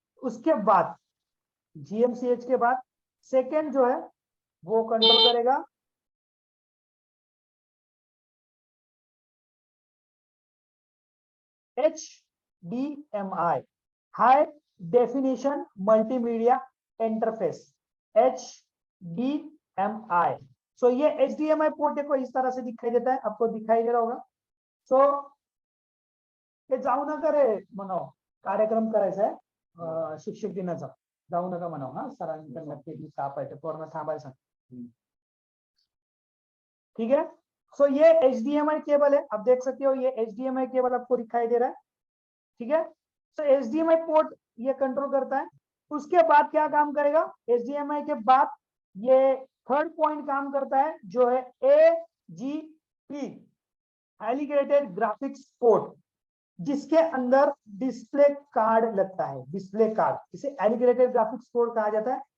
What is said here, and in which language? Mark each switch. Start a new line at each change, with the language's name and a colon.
Hindi: उसके बाद GMCH के बाद सेकेंड जो है वो कंट्रोल करेगा HDMI, high definition multimedia interface, HDMI। सो ये HDMI पोर्ट देखो इस तरह से दिखाई देता है, आपको दिखाई दे रहा होगा।
Marathi: सो हे जाऊ नका रे म्हणाव, कार्यक्रम करायचा आहे शिक्षक दिनाचा, जाऊ नका म्हणाव हा, सरांकडनं नक्की ताप आहे, पूर्ण थांबायला सांग।
Hindi: ठीक है। सो ये HDMI केबल है, आप देख सकते हो ये HDMI केबल आपको दिखाई दे रहा है। ठीक है। सो HDMI पोर्ट ये कंट्रोल करता है। उसके बाद क्या काम करेगा, HDMI के बाद ये थर्ड पॉइंट काम करता है जो है AGP, इंटीग्रेटेड ग्राफिक्स पोर्ट, जिसके अंदर डिस्प्ले कार्ड लगता है, डिस्प्ले कार्ड, इसे इंटीग्रेटेड ग्राफिक्स पोर्ट कहा जाता है।